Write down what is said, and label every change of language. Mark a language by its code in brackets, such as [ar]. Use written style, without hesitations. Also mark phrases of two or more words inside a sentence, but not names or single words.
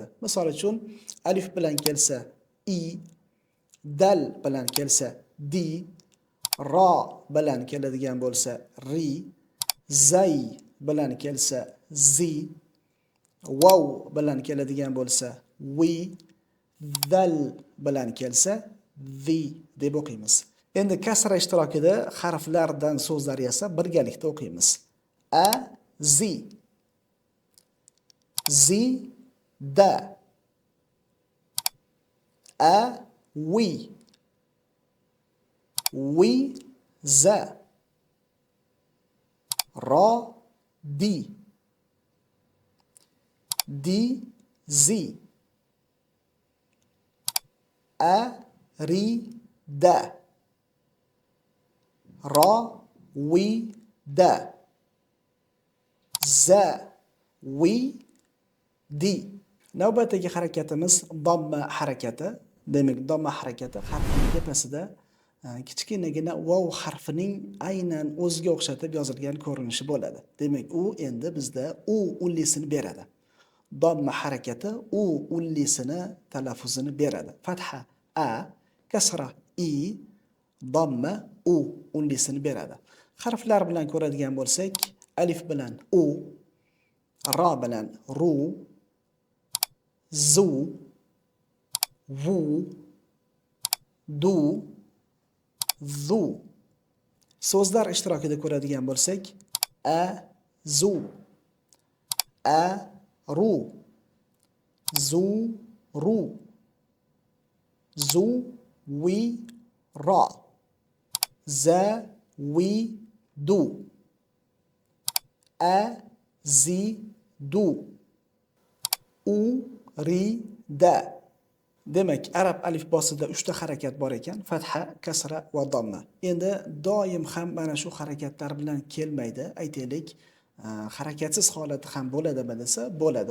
[uz] Misol uchun alif bilan kelsa i, dal bilan kelsa di, ro bilan keladigan bo'lsa ri, zay bilan kelsa zi, vav bilan keladigan bo'lsa vi, dal bilan kelsa vi deb o'qiymiz. Endi kasra ishtirokida harflardan so'zlar yasab birgalikda o'qiymiz. [ar] A zi, zi da, a wi za, ra di, di zi, a ri da, ra wi da, za wi di. [uz] Navbatdagi harakatimiz domma harakati. Demak, domma harakati harfning tepasida kichkinagina vav harfining aynan o'ziga o'xshatib yozilgan ko'rinishi bo'ladi. Demak, u endi bizda u ullisini beradi. Domma harakati u ullisini talaffuzini beradi. Fatha a, kasra i, domma u ullisini beradi. Harflar bilan ko'radigan bo'lsak, alif bilan u, ra bilan ru, zu, vu, du, zu. So'zlar ishtirokida ko'radigan bo'lsak, [ar] a, zu, a, ru, zu, ru, zu, wi, ra, za, wi, du, a, zi, du, u, ri, da. [uz] Demak, arab alifbosida 3 ta harakat bor ekan: fatha, kasra va damma. Endi doim ham mana shu harakatlar bilan kelmaydi. Aytaylik, harakatsiz holati ham bo'ladimi desa, bo'ladi.